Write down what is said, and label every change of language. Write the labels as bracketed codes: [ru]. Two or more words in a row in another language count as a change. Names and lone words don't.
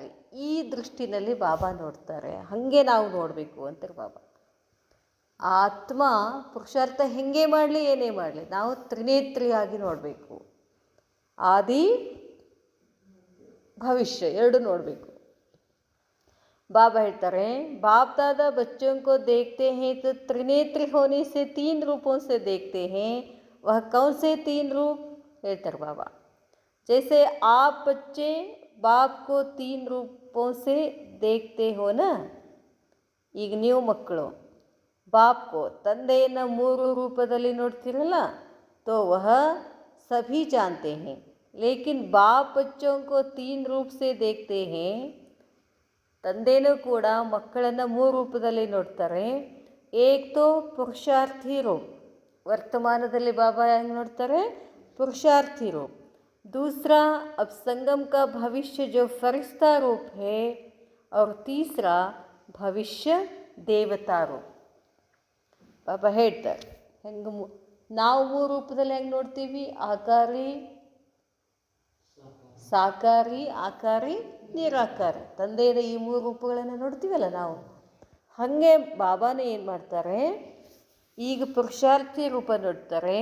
[kn] ಈ ದೃಷ್ಟಿನಲ್ಲಿ ಬಾಬಾ ನೋಡ್ತಾರೆ. ಹಾಗೆ ನಾವು ನೋಡಬೇಕು ಅಂತಾರೆ ಬಾಬಾ. ಆತ್ಮ ಪುರುಷಾರ್ಥ ಹೆಂಗೆ ಮಾಡಲಿ, ಏನೇ ಮಾಡಲಿ, ನಾವು ತ್ರಿನೇತ್ರಿಯಾಗಿ ನೋಡಬೇಕು. ಆದಿ ಭವಿಷ್ಯ ಎರಡು ನೋಡಬೇಕು. ಬಾಬಾ ಹೇಳ್ತಾರೆ, [hi] बाप दादा बच्चों को देखते हैं तो त्रिनेत्र होने से 3 रूपों से देखते हैं. वह कौन से 3 रूप ಹೇಳ್ತಾರೆ ಬಾಬಾ. जैसे आप बच्चे बाप को 3 रूपों से देखते हो ना. [kn] ಈಗ ನೀವು ಮಕ್ಕಳು ಬಾಪ್ಕೋ, ತಂದೆಯನ್ನು 3 ರೂಪದಲ್ಲಿ ನೋಡ್ತಿರಲ್ಲ, [hi] तो वह सभी जानते हैं. लेकिन बाप बच्चों को 3 रूप से देखते हैं. [kn] ತಂದೆನೂ ಕೂಡ ಮಕ್ಕಳನ್ನು 3 ರೂಪದಲ್ಲಿ ನೋಡ್ತಾರೆ. [hi] एक तो पुरुषार्थी रूप, [kn] ವರ್ತಮಾನದಲ್ಲಿ ಬಾಬಾ ಹೆಂಗೆ ನೋಡ್ತಾರೆ, [hi] पुरुषार्थी रूप. दूसरा अब संगम का भविष्य जो फरिश्ता रूप है, और तीसरा भविष्य देवता रूप. [kn] ಬಾಬಾ ಹೇಳ್ತಾರೆ, ಹೆಂಗೆ ನಾವು 3 ರೂಪದಲ್ಲಿ ಹೆಂಗೆ ನೋಡ್ತೀವಿ, ಆಕಾರಿ, ಸಾಕಾರಿ, ಆಕಾರಿ, ನಿರಾಕಾರಿ. ತಂದೆಯ ಈ 3 ರೂಪಗಳನ್ನು ನೋಡ್ತೀವಲ್ಲ ನಾವು. ಹಾಗೆ ಬಾಬಾನೇ ಏನು ಮಾಡ್ತಾರೆ, ಈಗ ಪುರುಷಾರ್ಥಿ ರೂಪ ನೋಡ್ತಾರೆ.